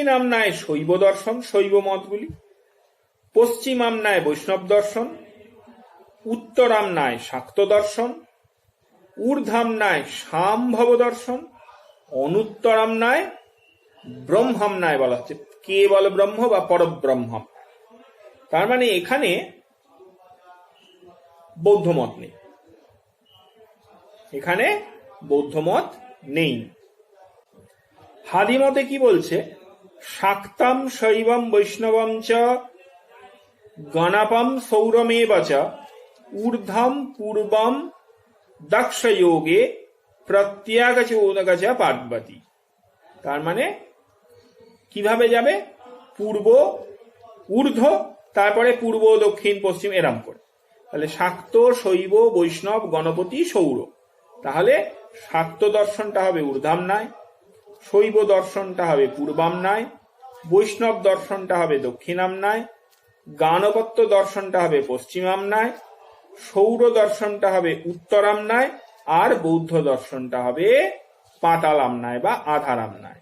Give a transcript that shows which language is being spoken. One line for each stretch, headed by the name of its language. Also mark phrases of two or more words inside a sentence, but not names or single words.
Bangla: আমনায় শৈব দর্শন, শৈব মতগুলি, পশ্চিম আমনায় বৈষ্ণব দর্শন, উত্তর আমনায় শাক্ত দর্শন, ঊর্ধ্বামনায় সামভব দর্শন, অনুত্তর আমনায় ব্রহ্মামনায় বলা হচ্ছে কেবল ব্রহ্ম বা পরব্রহ্ম। তার মানে এখানে বৌদ্ধমত নেই, এখানে বৌদ্ধমত নেই। হাদিমতে কি বলছে?
Sanskrit: শাক্তাম শৈবম বৈষ্ণবম চ গণপম সৌরমেব চ ঊর্ধ্বম পূর্বম দক্ষযোগে প্রত্যাগচোদক চ পার্বতী।
Bangla: তার মানে কিভাবে যাবে? পূর্ব ঊর্ধ্ব, তারপরে পূর্ব দক্ষিণ পশ্চিম, এরম করে। তাহলে শাক্ত শৈব বৈষ্ণব গণপতি সৌর। তাহলে শাক্ত দর্শনটা হবে ঊর্ধ্বামনায়, শৈব দর্শনটা হবে পূর্বামনায়, বৈষ্ণব দর্শনটা হবে দক্ষিণামনায়, গানপত্য দর্শনটা হবে পশ্চিমামনায়, সৌর দর্শনটা হবে উত্তরামনায়, আর বৌদ্ধ দর্শনটা হবে পাতালামনায় বা আধারামনায়।